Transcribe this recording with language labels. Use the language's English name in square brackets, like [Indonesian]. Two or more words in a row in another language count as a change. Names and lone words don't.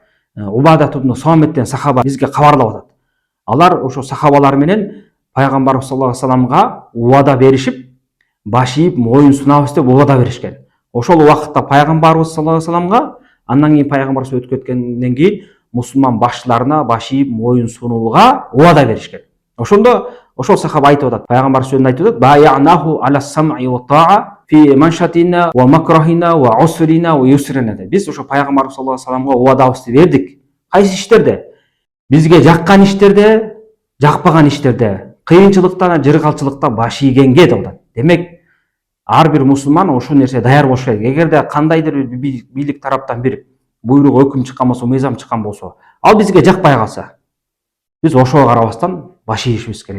[Kyrgyz] Убадат ибн Самиттен сахаба бизге кабарлап атат. Алар ошо сахабалар менен пайгамбар [Arabic] صلى الله عليه وسلم [Kyrgyz] убада беришип, баш ийип, моюн сунабыз деп убада беришкен. Ошол убакытта пайгамбарыбыз [Arabic] صلى الله عليه وسلم, [Kyrgyz] андан кийин пайгамбарыбыз өтүп кеткенден кийин мусулман башчыларына баш ийип, моюн сунууга убада беришкен. Ошондо ошол сахаба айтып атат, пайгамбар сөзүндө айтып атат: [Arabic] "بايعناه على السمع والطاعة في منشطنا ومكرهنا وعسرنا ويسرنا." [Kyrgyz] Биз ошо пайгамбар [Arabic] صلى الله عليه وسلم [Kyrgyz] убадабызды бердик. Кайсы иштерде? Бизге жаккан иштерде, жакпаган иштерде, кыйынчылыкта, жыргалчылыкта баш ийгенге деп атат. Демек, ар бир мусулман ошол нерсе даяр болуш керек. Эгерде кандайдыр бийлик тараптан бир буйрук, өкүм чыккан болсо, мыйзам чыккан болсо, ал бизге жакпай калса, биз ошого карабастан баш ийишибиз керек.